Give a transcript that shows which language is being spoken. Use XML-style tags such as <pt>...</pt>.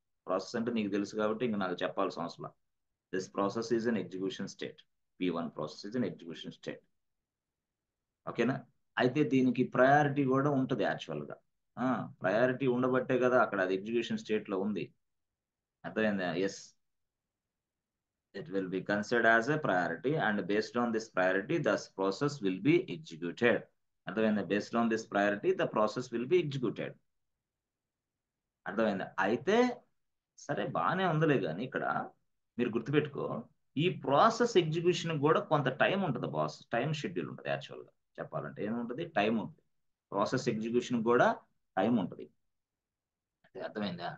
<te>Process అంటే నీకు తెలుసు కాబట్టి ఇంకా నాకు చెప్పాల్సిన అవసరం.</te> <en>This process is an execution state. P1 process is an execution state.</en> <te>ఓకేనా? అయితే దీనికి ప్రయారిటీ కూడా ఉంటుంది యాక్చువల్ గా. ప్రయారిటీ ఉండబట్టే కదా అక్కడ అది ఎగ్జిక్యూషన్ స్టేట్ లో ఉంది. అర్థమైందా?</te> <en>Yes, it will be considered as a priority, and based on this priority the process will be executed.</en> <te>అర్థమైందా?</te> <en>based on this priority the process will be executed.</en> <te>అర్థమైందా? అయితే సరే బాగానే ఉందిలే, కానీ ఇక్కడ మీరు గుర్తుపెట్టుకో, ఈ ప్రాసెస్ ఎగ్జిక్యూషన్ కూడా కొంత టైం ఉంటుంది బాస్. టైం షెడ్యూల్ ఉంటుంది యాక్చువల్ గా చెప్పాలంటే. ఏముంటుంది? టైం ఉంటుంది. ప్రాసెస్ ఎగ్జిక్యూషన్ కూడా టైం ఉంటుంది. అర్థమైందా?</te>